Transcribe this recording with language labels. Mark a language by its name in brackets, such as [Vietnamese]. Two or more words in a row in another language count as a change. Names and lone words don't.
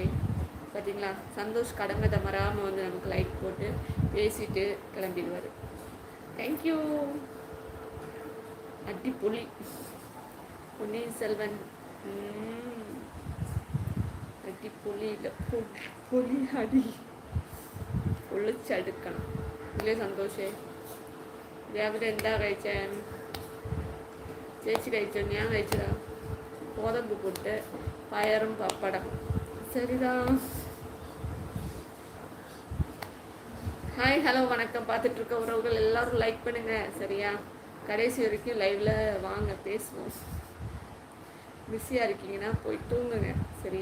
[Tamil] பார்த்தீங்களா, சந்தோஷ் கடமை தமராமல் வந்து நமக்கு லைக் போட்டு பேசிட்டு கிளம்பிடுவார். தேங்க்யூ. அடி புலி பொன்னியின் செல்வன். அடி புலி இல்லை, [Malayalam] പുളി അടി പൊള്ളിച്ചടുക്കണം ഇല്ലേ സന്തോഷേ? രാവിലെ എന്താ കഴിച്ചേ? ചേച്ചി കഴിച്ചോ? ഞാൻ കഴിച്ചതാ ഗോതമ്പ് പുട്ട് പയറും പപ്പടം. [Tamil] சரிதான். [English] hi hello [Tamil] வணக்கம். பார்த்துட்ருக்க உறவுகள் எல்லோரும் லைக் பண்ணுங்கள் சரியா? கடைசி வரைக்கும் லைவில் வாங்க பேசுவோம். பிஸியாக இருக்கீங்கன்னா போய் தூங்குங்க சரியா?